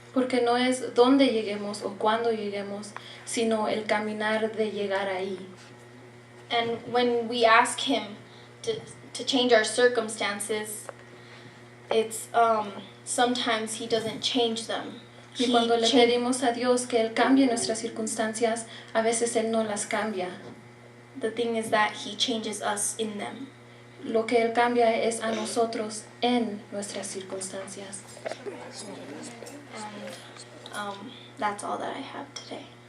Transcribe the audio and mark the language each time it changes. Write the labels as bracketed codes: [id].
[es] Porque no es dónde lleguemos o cuándo lleguemos, sino el caminar de llegar ahí. [en] And when we ask him to change our circumstances, it's sometimes he doesn't change them. [es] Y cuando le pedimos a Dios que Él cambie nuestras circunstancias, a veces Él no las cambia. [en] The thing is that he changes us in them. [es] Lo que Él cambia es a nosotros en nuestras circunstancias. [en] And that's all that I have today.